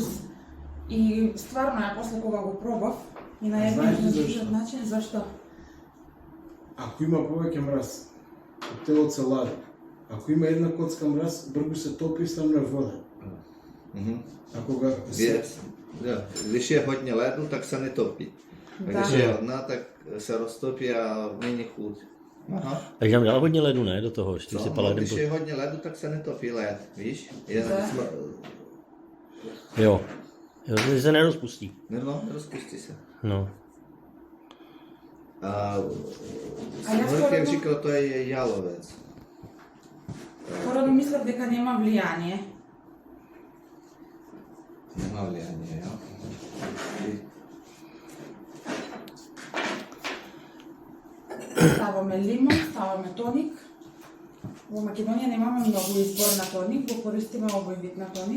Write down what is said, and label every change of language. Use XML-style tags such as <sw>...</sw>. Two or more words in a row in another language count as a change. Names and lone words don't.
<mk>И стварно ја после кога го пробав и на еден начин, зашто? Ако има повеќе мраз, коктелот се лади. Ако има една коцка мраз, бргу се топи и ставно е вода. Ако га</mk> <cs>Když je hodně ledu, tak se netopí. Když je hodná, tak se roztopí a není chuť. Aha. Takže tam dal hodně ledu, ne, do toho? Když je hodně ledu, tak se netopí led, víš? Jo, že se nerozpustí. No, nerozpustí se. No. A Smrkem říkal, to je jalovec.</cs> <mk>Скоро мислев дека нема влијание. Нема влијание, ја. Ставаме лимон, ставаме тоник. Во Македонија немаме многу избор на тоник, го користиме овој вид на тоник.</mk>